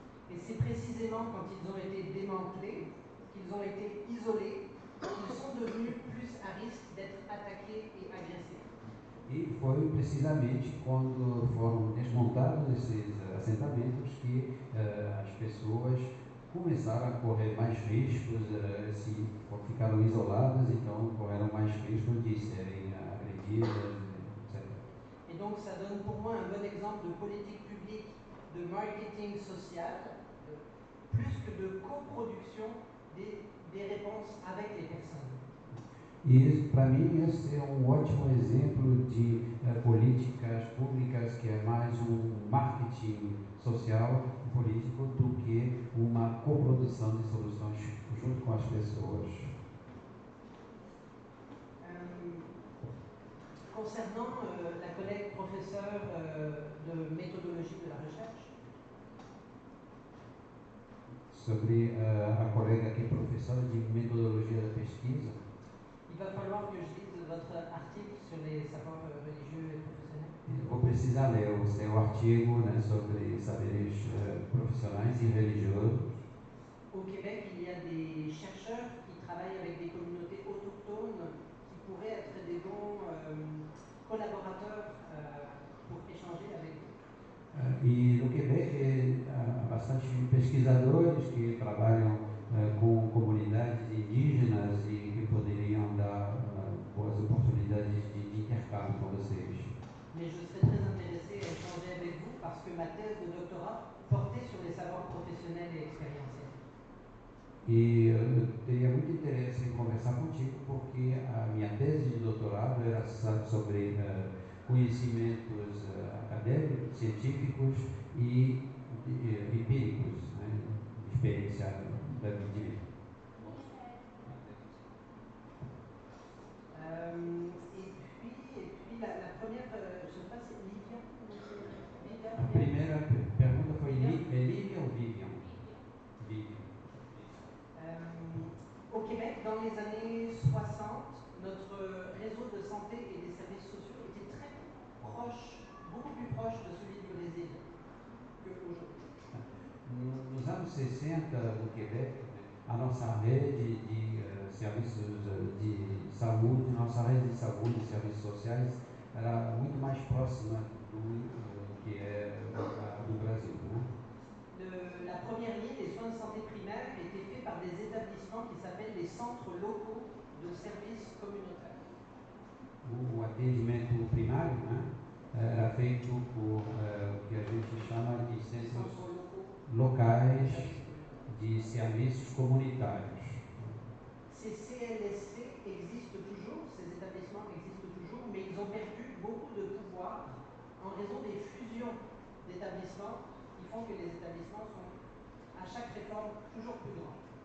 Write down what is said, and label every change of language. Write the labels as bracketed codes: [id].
[fr] Et c'est précisément quand ils ont été démantelés, qu'ils ont été isolés, qu'ils sont devenus plus à risque d'être attaqués et agressés. [pt] E foi precisamente quando foram desmontados esses assentamentos que as pessoas começaram a correr mais riscos, se ficaram isoladas, então correram mais riscos de serem agredidas, etc. [fr] Et donc ça donne pour moi un bon exemple de politique publique, de marketing social, plus que de coproduction des réponses avec les personnes. [pt] E para mim esse é ótimo exemplo de políticas públicas que é mais marketing social e político do que uma coprodução de soluções junto com as pessoas. [fr] Concernant la collègue professeure de méthodologie de la recherche, [pt] sobre a colega que é professora de metodologia da pesquisa, [fr] il va falloir que je lise votre article sur les savoirs religieux et professionnels. [pt] eu vou precisar ler o seu artigo, né, sobre saberes profissionais e religiosos. [fr] Au Québec, il y a des chercheurs qui travaillent avec des communautés autochtones qui pourraient être des bons collaborateurs pour échanger avec vous. [pt] E no Quebec pesquisadores que trabalham com comunidades indígenas e que poderiam dar boas oportunidades de intercâmbio com vocês. [fr] Mais je serais très intéressée à échanger avec vous parce que ma thèse de doctorat portait sur les savoirs professionnels et expérientiels. [pt] E eu teria muito interesse em conversar contigo porque a minha tese de doutorado era sobre conhecimentos acadêmicos, científicos e empíricos, né, de experiência da vida. [fr] Et puis la première, je ne sais pas si Livia. [pt] A primeira pergunta foi Lívia ou Vivian? Vivian. [fr] Au Québec, dans les années 60, notre réseau de santé et des services sociaux était très proche, beaucoup plus proche de celui du Brésil qu'aujourd'hui. [pt] Nos anos 60, no Quebec, a nossa rede de serviços de saúde, nossa rede de saúde e serviços sociais era muito mais próxima do que é do Brasil, né? [fr] La première ligne des soins de santé primaires était faite par des établissements qui s'appellent les centres locaux de services communautaires. [pt] O atendimento primário, né, era feito por o que a gente chama de centros locais de serviços comunitários. [fr] Ces CLSC existent toujours, ces établissements existent toujours, mais ils ont perdu beaucoup de pouvoir en raison des fusions d'établissements qui font que les établissements sont, à chaque réforme, toujours plus grands.